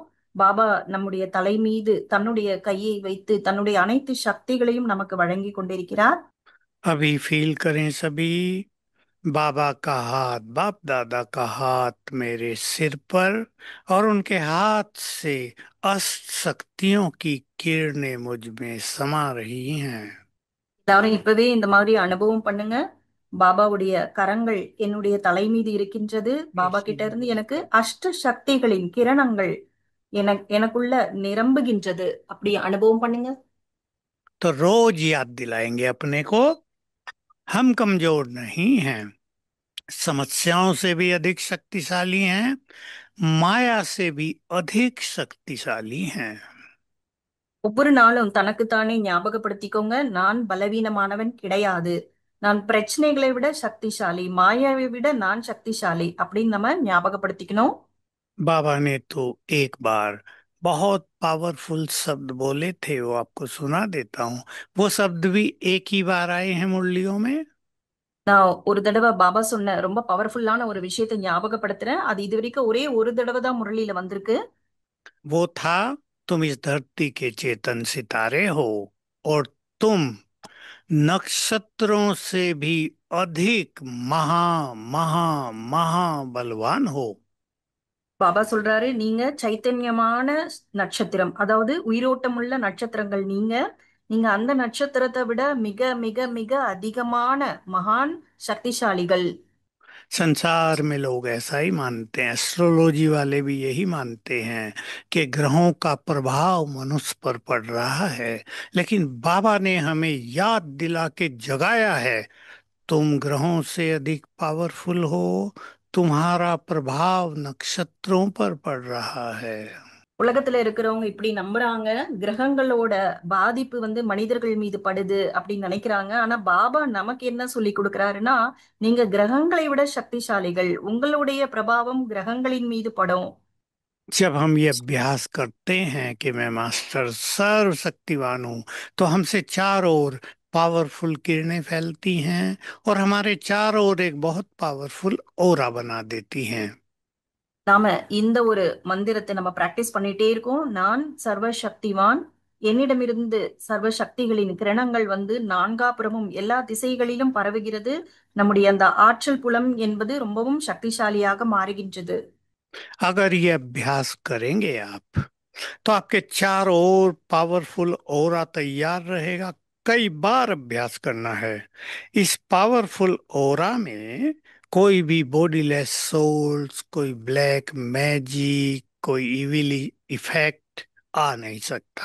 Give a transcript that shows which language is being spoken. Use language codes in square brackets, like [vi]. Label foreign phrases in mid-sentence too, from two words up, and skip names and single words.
[ta] பாபா நம்முடைய தலை மீது தன்னுடைய கையை வைத்து தன்னுடைய அனைத்து சக்திகளையும் நமக்கு வழங்கி கொண்டிருக்கிறார். [hi] अभी फील करें सभी, बाबा का हाथ, बाप दादा का हाथ मेरे सिर पर, और उनके हाथ से अष्ट शक्तियों की किरणें मुझ में समा रही हैं। [ta] எல்லாரும் இப்பவே இந்த மாதிரி அனுபவம் பண்ணுங்க. பாபாவுடைய கரங்கள் என்னுடைய தலை மீது இருக்கின்றது. பாபா கிட்ட இருந்து எனக்கு அஷ்ட சக்திகளின் கிரணங்கள் எனக்குள்ள நிரம்புகின்றது. அப்படி அனுபவம் பண்ணுங்க. [hi] तो रोज याद दिलाएंगे अपने को, हम कमजोर नहीं हैं, समस्याओं से भी अधिक शक्तिशाली हैं, माया से भी अधिक शक्तिशाली हैं। [ta] ஒவ்வொரு நாளும் தனக்குத்தானே ஞாபகப்படுத்திக்கோங்க, நான் பலவீனமானவன் கிடையாது. நான் பிரச்சனைகளை விட சக்திசாலி, மாயாவை விட நான் சக்திசாலி அப்படின்னு நம்ம ஞாபகப்படுத்திக்கணும். [hi] बाबा ने तो एक बार बहुत पावरफुल शब्द बोले थे, वो आपको सुना देता हूँ। वो शब्द भी एक ही बार आए हैं मुरलियों में। [ta] நான் ஒரு தடவை பாபா சொன்ன ரொம்ப பவர்ஃபுல்லான ஒரு விஷயத்தை ஞாபகப்படுத்துறேன். அது இது வரைக்கும் ஒரே ஒரு தடவை தான் முரளியில வந்திருக்கு. [hi] वो था, तुम इस धरती के चेतन सितारे हो और तुम नक्षत्रों से भी अधिक महा महा महा बलवान हो। [ta] பாபா சொல்றாரு, நீங்க சைத்தன்யமான நட்சத்திரம், அதாவது உயிரோட்டமுள்ள நட்சத்திரங்கள். நீங்க நீங்க அந்த நட்சத்திரத்தை விட மிக மிக மிக அதிகமான மகான் சக்திசாலிகள். [hi] संसार में लोग ऐसा ही मानते हैं, एस्ट्रोलॉजी वाले भी यही मानते हैं कि ग्रहों का प्रभाव मनुष्य पर पड़ रहा है। लेकिन बाबा ने हमें याद दिला के जगाया है, तुम ग्रहों से अधिक पावरफुल हो, तुम्हारा प्रभाव नक्षत्रों पर पड़ रहा है। [ta] உலகத்துல இருக்கிறவங்க இப்படி நம்புறாங்க, கிரகங்களோட பாதிப்பு மனிதர்கள் மீது படுது அப்படின்னு நினைக்கிறாங்க. ஆனா பாபா நமக்கு என்ன சொல்லி கொடுக்கிறாருன்னா, நீங்க கிரகங்களை விட சக்திசாலிகள், உங்களுடைய பிரபாவம் கிரகங்களின் மீது படும். [hi] जब हम ये अभ्यास करते हैं कि मैं मास्टर सर्वशक्तिवान हूँ, तो हमसे चारों ओर पावरफुल किरणें फैलती हैं और हमारे चारों ओर एक बहुत पावरफुल ओरा बना देती हैं। [ta] நாம இந்த ஒரு மந்திரத்தை நம்ம பிராக்டிஸ் பண்ணிட்டே இருக்கோம். நான் சர்வ சக்திவான், என்னிடமிருந்து சர்வ சக்திகளின் கிரணங்கள் நான்காபுறமும் எல்லா திசைகளிலும் பரவுகிறது. நம்முடைய அந்த ஆற்றல் புலம் என்பது ரொம்பவும் சக்திசாலியாக மாறுகின்றது. [hi] अगर ये अभ्यास करेंगे आप, तो आपके चारों ओर पावरफुल ओरा तैयार रहेगा। कई बार अभ्यास करना है। इस पावरफुल ओरा में कोई भी [en] bodiless souls, [hi] कोई [en] black magic, [hi] कोई [en] evil effect [hi] आ नहीं सकता।